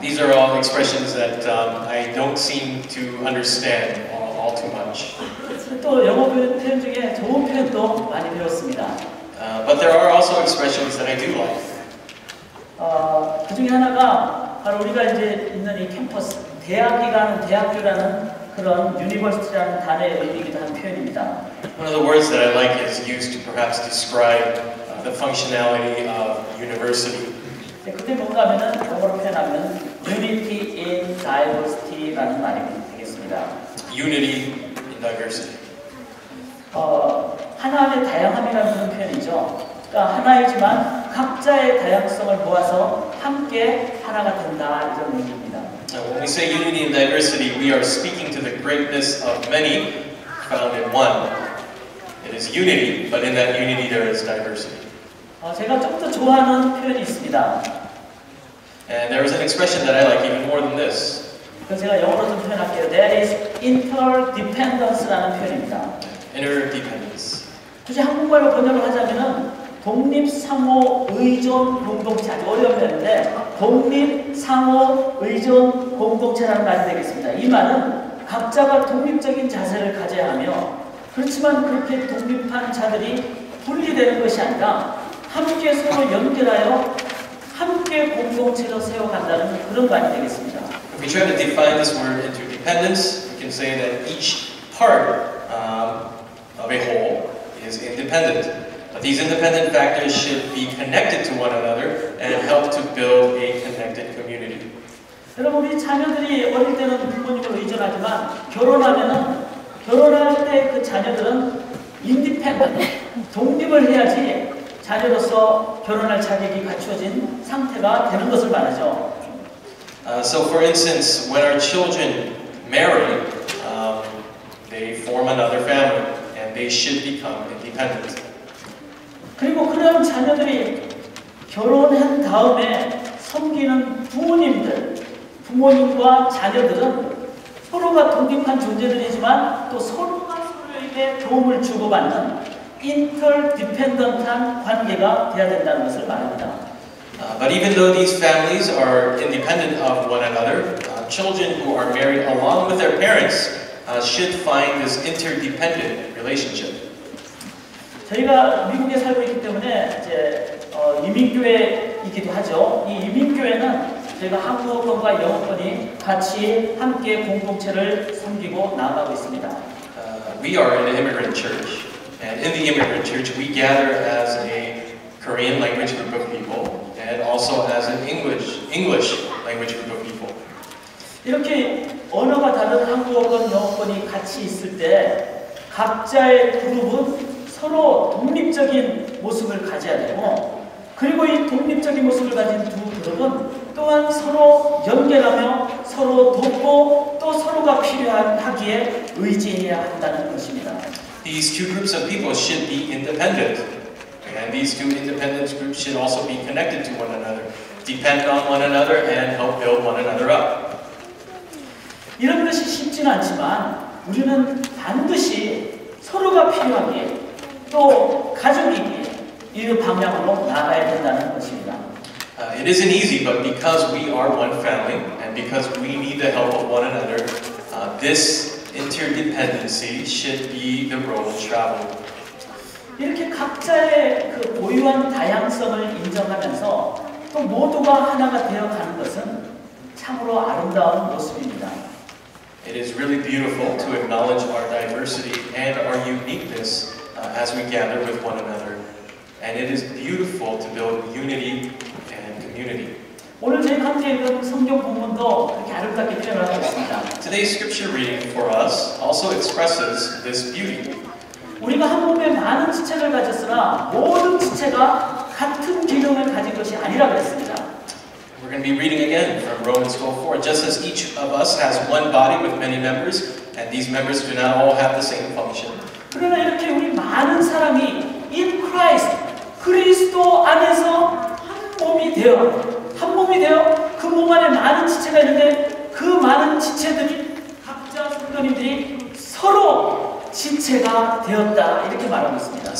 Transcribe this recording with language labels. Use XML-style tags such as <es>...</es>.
<en>These are all expressions that I don't seem to understand all too much.</en> <ko>또 영어 표현 중에 좋은 표현도 많이 배웠습니다.</ko> <en>But there are also expressions that I do like.</en> <ko>그 중에 하나가 바로 우리가 이제 있는 이 캠퍼스, 대학이라는 대학교라는 그런 유니버시티라는 단어의 의미이기도 한 표현입니다.</ko> <en>One of the words that I like is used to perhaps describe the functionality of university.</en> <ko>그때 뭔가 하면은 영어로 표현하면</ko> <en>Unity in Diversity</en> <ko>라는 말이 되겠습니다.</ko> <en>Unity in diversity.</en> <ko>하나의 다양함이라는 그런 표현이죠. 그러니까 하나이지만 각자의 다양성을 모아서 함께 하나가 된다 이런 의미입니다.</ko> <en>When we say unity and diversity, we are speaking to the greatness of many found in one. It is unity, but in that unity there is diversity.</en> <ko>제가 좀 더 좋아하는 표현이 있습니다.</ko> <en>And there is an expression that I like even more than this.</en> <ko>그래서 제가 영어로 좀 표현할게요.</ko> <en>That is</en> <ko>interdependence라는 표현입니다.</ko> <en>Interdependence.</en> <ko>굳이 한국말로 번역을 하자면은 독립 상호 의존 공동체, 아주 어려운 표현인데 독립 상호 의존 공동체라는 말이 되겠습니다. 이 말은 각자가 독립적인 자세를 가져야 하며 그렇지만 그렇게 독립한 자들이 분리되는 것이 아니라 함께 서로 연결하여 함께 공동체로 세워간다는 그런 말이 되겠습니다.</ko> <en>If we try to define this word interdependence, we can say that each part of a whole is independent. But these independent factors should be connected to one another and help to build a connected community.</en> <ko>여러분, 우리 자녀들이 어릴 때는 부모님을 의존하지만 결혼할 때 그 자녀들은 인디펜던트, 독립을 해야지 자녀로서 결혼할 자격이 갖추어진 상태가 되는 것을 말하죠.</ko> <en>So for instance, when our children marry, they form another family and they should become independent.</en> <ko>그리고 그런 자녀들이 결혼한 다음에 섬기는 부모님과 자녀들은 서로가 독립한 존재들이지만 또 서로가 서로에게 도움을 주고받는 interdependent한 관계가 돼야 된다는 것을 말합니다.</ko> <en>But even though these families are independent of one another, children who are married along with their parents should find this interdependent relationship.</en> <ko>저희가 미국에 살고 있기 때문에 이제 이민교회이기도 하죠. 이 이민교회는 저희가 한국어권과 영어권이 같이 함께 공동체를 섬기고 나아가고 있습니다.</ko> <en>We are an immigrant church, and in the immigrant church we gather as a Korean language group of people, and also as an English language group of people.</en> <ko>이렇게 언어가 다른 한국어권, 영어권이 같이 있을 때 각자의 그룹은 서로 독립적인 모습을 가져야 되고, 그리고 이 독립적인 모습을 가진 두 그룹은 또한 서로 연결하며 서로 돕고 또 서로가 필요하기에 의지해야 한다는 것입니다.</ko> <en>These two groups of people should be independent, and these two independent groups should also be connected to one another, depend on one another, and help build one another up.</en> <ko>이런 것이 쉽지는 않지만 우리는 반드시 서로가 필요하기에 또 가족이기에 이 방향으로 나아가야 된다는 것입니다.</ko> <en>It isn't easy, but because we are one family and because we need the help of one another, this interdependency should be the road traveled.</en> <ko>이렇게 각자의 그 고유한 다양성을 인정하면서 또 모두가 하나가 되어가는 것은 참으로 아름다운 모습입니다.</ko> <en>It is really beautiful to acknowledge our diversity and our uniqueness as we gather with one another. And it is beautiful to build unity and community.</en> <ko>오늘 저희 함께 읽은 성경 본문도 그렇게 아름답게 표현을 하고 있습니다.</ko> <en>Today's scripture reading for us also expresses this beauty.</en> <ko>우리가 한 몸에 많은 지체를 가졌으나 모든 지체가 같은 기능을 가진 것이 아니라 그랬습니다.</ko> <en>We're going to be reading again from Romans 12:4. Just as each of us has one body with many members, and these members do not all have the same function.</en> <ko>그러나 이렇게 우리 많은 사람이</ko> <en>in Christ,</en> <ko>그리스도 안에서 한 몸이 되어 그 몸 안에 많은 지체가 있는데 그 많은 지체들이 각자 성도님들이 서로 지체가 되었다 이렇게 말하고 있습니다.</ko>